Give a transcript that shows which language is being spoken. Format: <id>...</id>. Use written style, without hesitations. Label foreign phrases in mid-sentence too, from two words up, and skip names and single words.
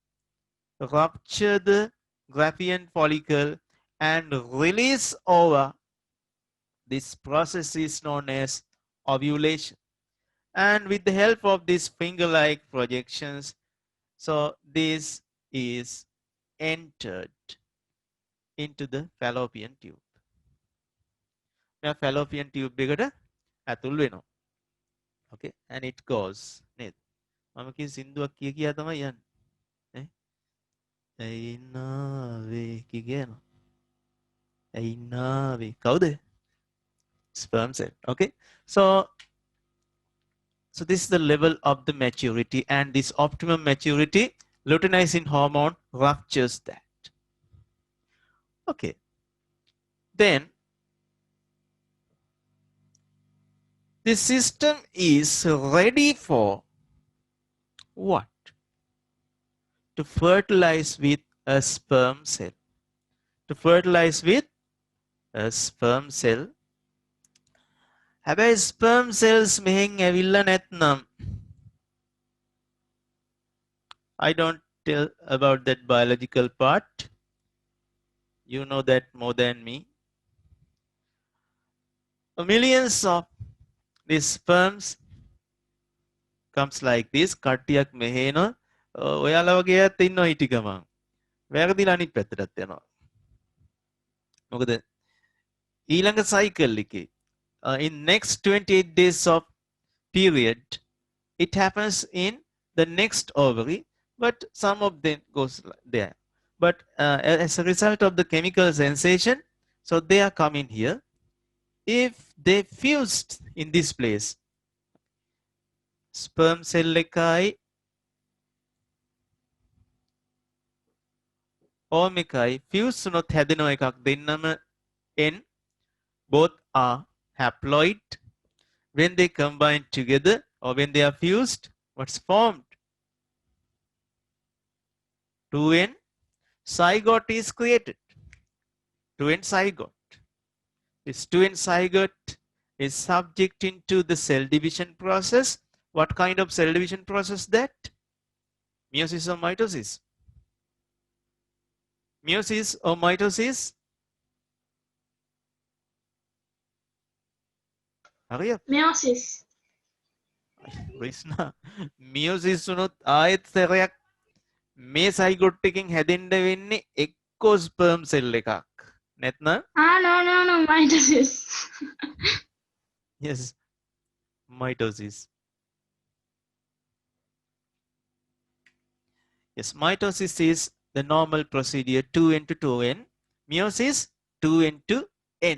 <en>Rupture the Graafian follicle and release over This process is known as ovulation. And with the help of these finger-like projections, so this is entered into the fallopian tube. Now fallopian tube</en> <si>එකට ඇතුල් වෙනවා.</si> <en>Okay, and it goes</en> <si>නේද? මම කිය සින්දුවක් කිය තමයි යන්නේ. නේ? ඇයි නාවේ කියනවා. ඇයි නාවේ කවුද?</si> <en>Sperm cell. Okay, so this is the level of the maturity, and this optimum maturity, luteinizing hormone ruptures that. Okay, then the system is ready for what? To fertilize with a sperm cell. To fertilize with a sperm cell. හැබැයි sperm cells</en> <si>මෙහෙන් ඇවිල්ලා නැත්නම්</si> <en>I don't tell about that biological part. You know that more than me. Millions of these sperms comes like this.</en> <si>කට්ටියක් මෙහෙන ඔයාලා වගේ අයත් ඉන්නවා හිටි ගමන්. වැරදිලා අනිත් පැත්තටත් යනවා. මොකද ඊළඟ cycle එකේ</si> <en>in next 28 days of period, it happens in the next ovary, but some of them goes there. But as a result of the chemical sensation, so they are coming here. If they fused in this place, sperm cell</en> <si>එකයි ඕම් එකයි fuse වුණොත් හැදෙනවා එකක් දෙන්නම N.</si> <en>Both are haploid. When they combine together or when they are fused, what's formed? 2N zygote is created. 2N zygote. This 2N zygote is subject into the cell division process. What kind of cell division process that? Meiosis or mitosis? Meiosis or mitosis? Hurry up. Meiosis.</en> <si>Krishna. Meiosis වුණොත් ආයෙත් සැරයක් මේ සයිගොට් එකෙන් හැදෙන්න වෙන්නේ එක්කෝ</si> <en>sperm cell</en> <si>එකක්. නැත්නම්</si> <en>No, mitosis. yes, mitosis. Yes, mitosis is the normal procedure 2N to 2N. Meiosis 2N to N.</en>